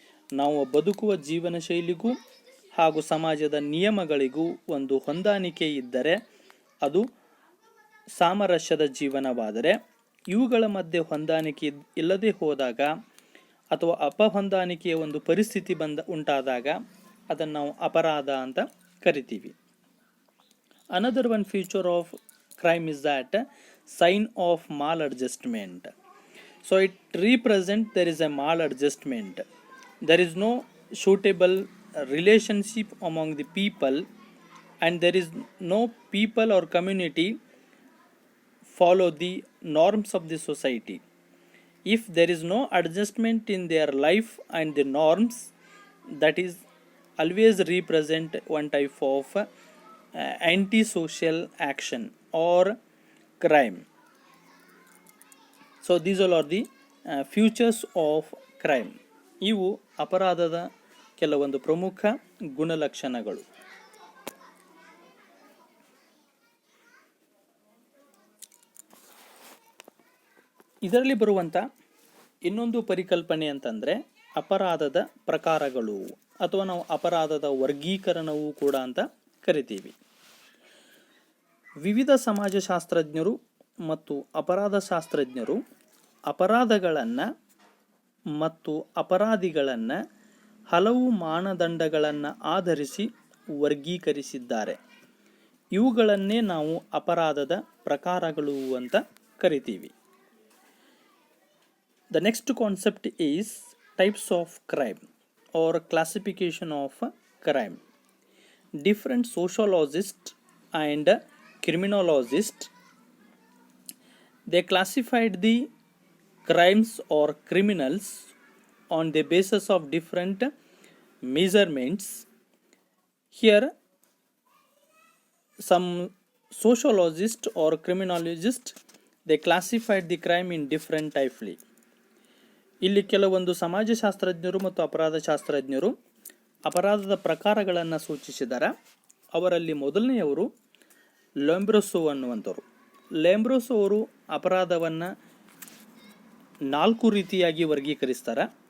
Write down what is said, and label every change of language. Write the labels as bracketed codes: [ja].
[kn] ನಾವು ಬದುಕುವ ಜೀವನ ಶೈಲಿಗೂ ಹಾಗೂ ಸಮಾಜದ ನಿಯಮಗಳಿಗೂ ಒಂದು ಹೊಂದಾಣಿಕೆ ಇದ್ದರೆ ಅದು ಸಾಮರಸ್ಯದ ಜೀವನವಾದರೆ, ಇವುಗಳ ಮಧ್ಯೆ ಹೊಂದಾಣಿಕೆ ಇಲ್ಲದೆ ಹೋದಾಗ ಅಥವಾ ಅಪಹೊಂದಾಣಿಕೆಯ ಒಂದು ಪರಿಸ್ಥಿತಿ ಉಂಟಾದಾಗ ಅದನ್ನು ನಾವು ಅಪರಾಧ ಅಂತ ಕರಿತೀವಿ. [en] Another one feature of crime is that sign of maladjustment. So it represent there is a maladjustment. There is no suitable relationship among the people, and there is no people or community follow the norms of the society. If there is no adjustment in their life and the norms, that is always represent one type of antisocial action or crime. So these all are the features of crime. [kn] ಇವು ಅಪರಾಧದ ಕೆಲವೊಂದು ಪ್ರಮುಖ ಗುಣಲಕ್ಷಣಗಳು. ಇದರಲ್ಲಿ ಬರುವಂಥ ಇನ್ನೊಂದು ಪರಿಕಲ್ಪನೆ ಅಂತಂದರೆ ಅಪರಾಧದ ಪ್ರಕಾರಗಳು ಅಥವಾ ನಾವು ಅಪರಾಧದ ವರ್ಗೀಕರಣವೂ ಕೂಡ ಅಂತ ಕರಿತೀವಿ. ವಿವಿಧ ಸಮಾಜಶಾಸ್ತ್ರಜ್ಞರು ಮತ್ತು ಅಪರಾಧ ಶಾಸ್ತ್ರಜ್ಞರು ಅಪರಾಧಗಳನ್ನು ಮತ್ತು ಅಪರಾಧಿಗಳನ್ನು ಹಲವು ಮಾನದಂಡಗಳನ್ನು ಆಧರಿಸಿ ವರ್ಗೀಕರಿಸಿದ್ದಾರೆ. ಇವುಗಳನ್ನೇ ನಾವು ಅಪರಾಧದ ಪ್ರಕಾರಗಳು ಅಂತ ಕರಿತೀವಿ. [en] The next concept is types of crime or classification of crime. Different sociologists and criminologists, they classified the crimes or criminals on the basis of different measurements. Here some sociologists or criminologists, they classified the crime in different typely. [kn] ಇಲ್ಲಿ ಕೆಲವೊಂದು ಸಮಾಜಶಾಸ್ತ್ರಜ್ಞರು ಮತ್ತು ಅಪರಾಧ ಶಾಸ್ತ್ರಜ್ಞರು ಅಪರಾಧದ ಪ್ರಕಾರಗಳನ್ನು ಸೂಚಿಸಿದ್ದಾರೆ. ಅವರಲ್ಲಿ ಮೊದಲನೆಯವರು ಲೆಂಬ್ರೊಸೊ ಅನ್ನುವಂಥವ್ರು. ಲೆಂಬ್ರೊಸೊ ಅವರು ಅಪರಾಧವನ್ನು 4 ರೀತಿಯಾಗಿ ವರ್ಗೀಕರಿಸ್ತಾರೆ.